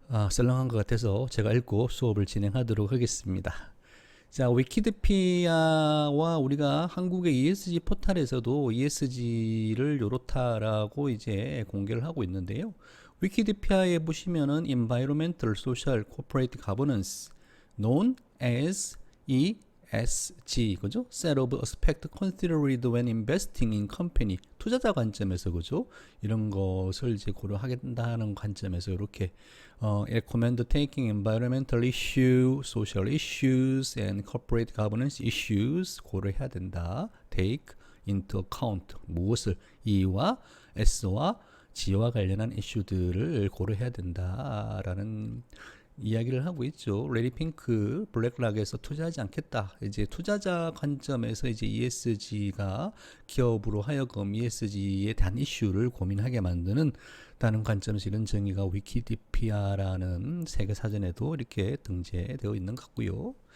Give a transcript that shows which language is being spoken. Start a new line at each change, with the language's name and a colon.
Korean: 썰렁한 것 같아서 제가 읽고 수업을 진행하도록 하겠습니다. 자, 위키디피아와 우리가 한국의 ESG 포털에서도 ESG를 요렇다라고 이제 공개를 하고 있는데요. 위키디피아에 보시면은
English: Environmental, Social, Corporate Governance, known as ESG,
Korean: 그죠?
English: Set of aspects considered when investing in company.
Korean: 투자자 관점에서, 그죠? 이런 것을 이제 고려하겠다는 관점에서 이렇게
English: recommend taking environmental issue, social issues, and corporate governance issues
Korean: 고려해야 된다.
English: Take into account
Korean: 무엇을 E와 S와 G와 관련한 이슈들을 고려해야 된다라는 이야기를 하고 있죠. 레디핑크 블랙락에서 투자하지 않겠다. 이제 투자자 관점에서 이제 ESG가 기업으로 하여금 ESG에 대한 이슈를 고민하게 만드는 다는 관점에서 이런 정의가 위키디피아라는 세계 사전에도 이렇게 등재되어 있는 것 같고요.